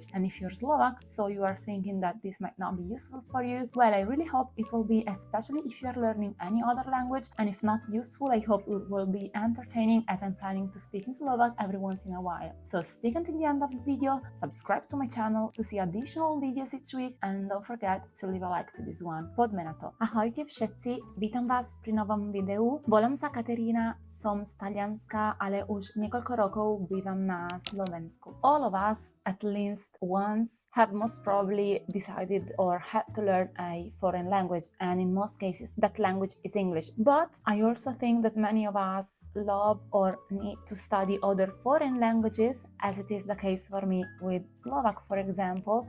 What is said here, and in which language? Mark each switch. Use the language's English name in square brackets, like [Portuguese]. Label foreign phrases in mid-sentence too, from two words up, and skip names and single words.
[English] And if you're Slovak, so you are thinking that this might not be useful for you, well, I really hope it will be, especially if you're learning any other language, and if not useful, I hope it will be entertaining, as I'm planning to speak in Slovak every once in a while. So stick until the end of the video, subscribe to my channel to see additional videos each week, and don't forget to leave a like to this one. [Slovak] Poďme na to. Ahojte všetci, vítam vás pri novom videu. Volám sa Katerína, som z Talianska, ale už niekoľko rokov bývam na Slovensku. [English] All of us, at least once, have most probably decided or had to learn a foreign language, and in most cases that language is English. But I also think that many of us love or need to study other foreign languages, as it is the case for me with Slovak, for example.